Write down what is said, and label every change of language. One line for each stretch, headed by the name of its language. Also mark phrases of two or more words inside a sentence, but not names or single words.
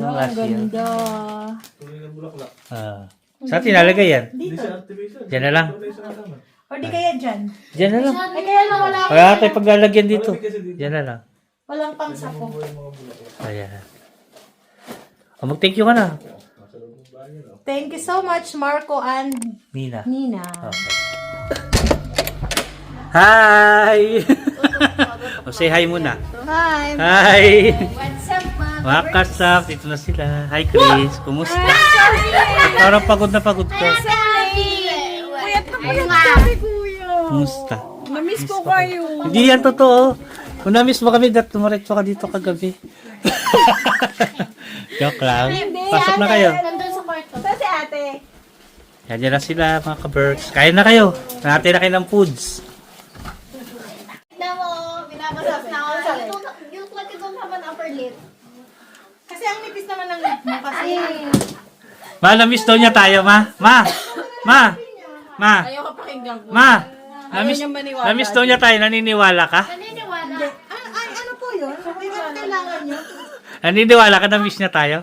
Filipino: Yung
English: last year.
Filipino: ganda. Ah. Saan tinalagay yan? Dito. Diyan na lang. O di kaya dyan. Diyan na lang. Ay, kaya lang wala, Wala tayo paglalagyan dito. Diyan na lang. walang pangsako. Ayan. O, mag-
English: thank you
Filipino: ka na.
English: Thank you so much, Marco and Nina. Nina. Okay. Hi!
Filipino: O, say hi muna.
English: Hi. Hi! What's up, ma?
Filipino: Mga kasap, dito na sila. Hi, Chris. Kumusta? Parang pagod na pagod ka. Kumusta? Namiss ko kayo. Hindi yan totoo. Kung na-miss mo kami, tumaretso ka dito kagabi. Joke lang. Pasok na kayo. Nandun sa kwarto. Si ate. Yan na sila, mga ka-birds. Kain na kayo. Natin na kayo ng foods. Tignan mo, binabasas na ako.
English: You like you don't have an upper lip.
Filipino: Kasi ang nipis naman ng lip mo kasi. Ma, na-miss daw niya tayo, ma. Ma! Ma! Ma! Ayaw ka pakinggan ko. Ma! Ayaw niyang maniwala. Na-miss daw niya tayo. Naniniwala ka? Naniniwala. Ano po yun? May mga kailangan nyo? Naniniwala ka na-miss niya tayo?